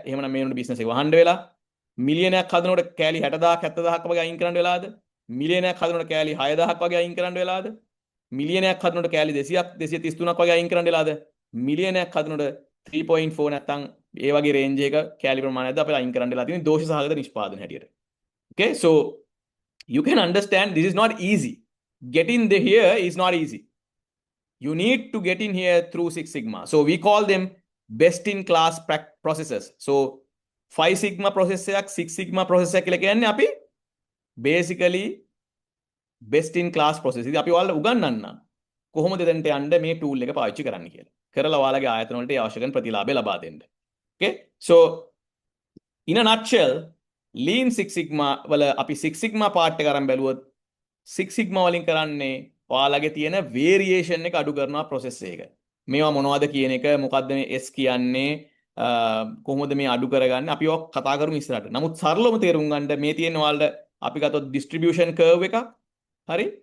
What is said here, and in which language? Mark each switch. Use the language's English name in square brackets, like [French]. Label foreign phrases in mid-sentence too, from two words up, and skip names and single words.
[Sinhala] එහෙමනම් මේ වෙනකොට බිස්නස් එක වහන්න වෙලා. මිලියනයක් හදනකොට කෑලි 60000ක් 70000ක් වගේ අයින් කරන්න වෙලාද? මිලියනයක් හදනකොට කෑලි 6000ක් වගේ අයින් කරන්න වෙලාද? මිලියනයක් හදනකොට කෑලි 200ක් 233ක් වගේ අයින් කරන්න වෙලාද? මිලියනයක් හදනකොට 3.4 නැත්තම් ඒ වගේ රේන්ජ් එක කෑලි ප්‍රමාණයක්ද අපිට අයින් කරන්න වෙලා තියෙන්නේ දෝෂ සහගත නිෂ්පාදන හැටියට. [English] Okay, so you can understand this is not easy. Getting the here is not easy. You need to get in here through Six Sigma. So we call them best in class processes. So 5 Sigma process එකක් 6 Sigma process [Sinhala] එකක් කියලා කියන්නේ අපි [English] basically best in class process. [Sinhala] ඉතින් අපි ඔයාලට උගන්වන්න කොහොමද එතනට යන්න මේ tool එක පාවිච්චි කරන්න කියලා. කරලා ඔයාලගේ ආයතන වලට අවශ්‍ය කරන ප්‍රතිලාභය ලබා දෙන්න. [English] Okay? So in a nutshell, [Sinhala] Lean Six Sigma වල අපි Six Sigma part එක අරන් බැලුවොත් Six Sigma වලින් කරන්නේ ඔයාලගේ තියෙන variation එක අඩු කරනවා process එක. මේවා මොනවද කියන එක මොකද්ද මේ S කියන්නේ කොහොමද මේ අඩු කරගන්නේ අපි ඔක් කතා කරමු ඉස්සරහට. නමුත් සරලවම තේරුම් ගන්න මේ තියෙන ඔයාලට අපි ගත්තොත් [English] distribution curve [Sinhala] එකක්. හරි?